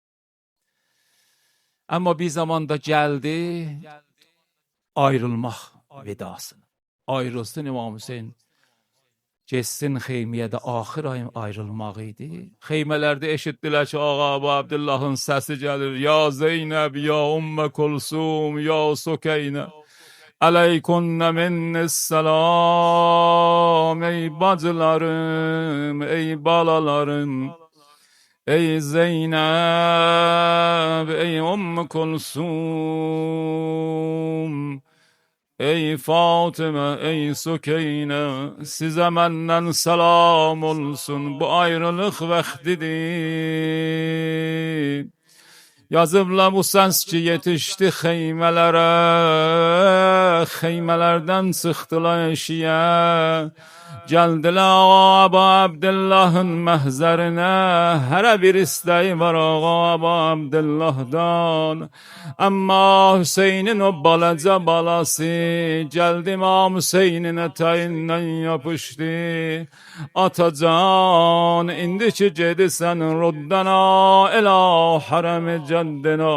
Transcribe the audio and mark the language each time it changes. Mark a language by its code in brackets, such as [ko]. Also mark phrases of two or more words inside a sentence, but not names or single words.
[az] Amma bir zamanda gəldi ayrılmaq vedasını. Ayrılsın İmam Hüseyin. Geçsin xeymiyə də axır ayın ayrılmaq idi. Xeymələrdə eşitdilər ki, Ağa Əbu Abdullahın səsi gəlir. Ya Zeynəb, ya Ümmə Kulsum, ya Sökeynə. [ar] Aleykunne minnisselam. [az] Ey bacılarım, ey balalarım. [tr] Ey Zeynep, ey Ümmü Kulsum. Ey Fatıma, ey Sükeyne, size menden selam olsun. Bu ayrılık vaktidir. Yazıbla bu ses ki yetişti xeymelere, xeymelerden çıktılar eşiğe. [az] Geldiler Ağa Əbu Abdullah'ın məhzərinə, hərə bir istəyi var Ağa Əbu Abdullah'dan. Amma Hüseynin o balaca balası, gəldi İmam Hüseynin ətəyindən yapışdı. Atacan, indi ki gedisən ruddana, elə hərəm-i cəddina.